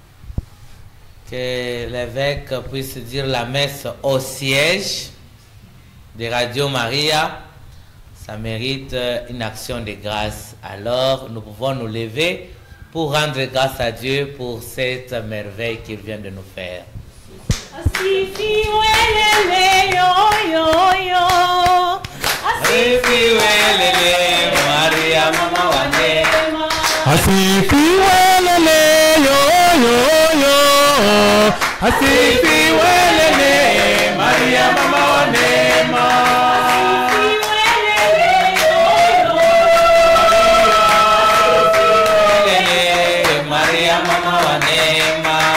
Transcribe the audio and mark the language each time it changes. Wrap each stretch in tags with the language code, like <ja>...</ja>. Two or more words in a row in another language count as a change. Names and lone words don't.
<fr>que l'évêque puisse dire la messe au siège de Radio Maria, ça mérite une action de grâce. Alors nous pouvons nous lever pour rendre grâce à Dieu pour cette merveille qu'il vient de nous faire.</fr> <sw>Asifiwelele yo yo yo. Asifiwelele Maria mama wa neema. Asifiwelele yo yo yo. Asifiwelele Maria mama wa neema. Asifiwelele Maria mama wa neema.</sw>